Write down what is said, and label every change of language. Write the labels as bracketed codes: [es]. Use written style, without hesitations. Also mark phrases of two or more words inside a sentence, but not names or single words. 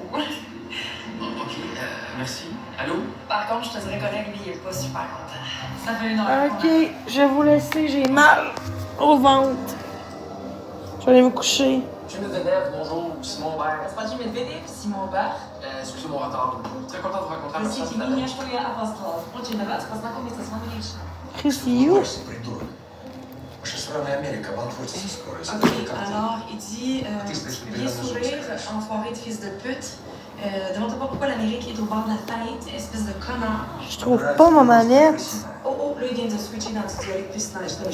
[fr] Ok, merci. Allô? Par contre, je te dirais que lui, il est pas super content. Ça fait une heure. Ok, je vais vous laisser, j'ai mal au ventre. Je vais aller me coucher. Jimmy Medvedev, bonjour, Simon Aubert. C'est pas Jimmy Medvedev, Simon Aubert. Excusez mon retard. Très content de vous rencontrer. [ru] Monsieur Kimi, я что я опоздал. Очень рад познакомиться с вами лично. [fr] Chris, il est où? Ok, alors, il dit tu peux bien sourire, enfoiré de fils de pute. Demande-toi pas pourquoi l'Amérique est au bord de la faillite, espèce de connard. Je trouve pas ma manette. Oh, là, il vient de switcher dans du dialecte plus dans les